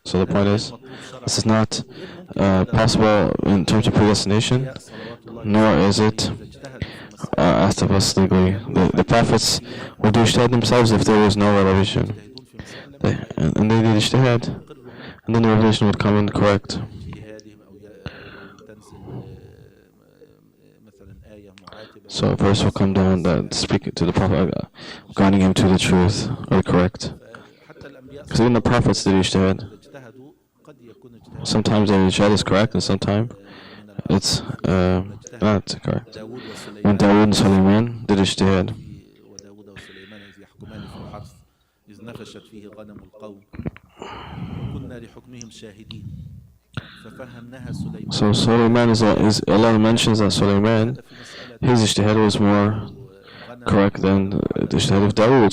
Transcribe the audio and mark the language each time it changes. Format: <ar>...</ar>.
<en>So the point is, this is not possible in terms of predestination, nor is it asked of us legally. The prophets would do ijtihad themselves if there was no revelation. And they did ijtihad, and then the revelation would come in correct.</en> <ar>اجتهادهم أو تنزل مثلا آية معاتبة</ar> <en>So a verse will come down that speak to the prophet, guiding him to the truth or correct.</en> <ar>حتى الأنبياء</ar> <en>Because even the prophets did ijtihad.</en> <ar>اجتهدوا قد يكون اجتهاد</ar> <en>Sometimes their ijtihad is correct, and sometimes it's not correct.</en> <ar>داود</ar> <en>When</en> <ar>وسليمان</ar> <en>Dawood and Sulaiman did ijtihad,</en> <ar>وداود وسليمان إذ يحكمان في الحرث إذ نفشت فيه غنم القوم وكنا لحكمهم شاهدين ففهمناها سليمان</ar> <en>so Sulaiman is Allah mentions that Sulaiman, his ijtihad was more correct than the ijtihad of Dawood.</en>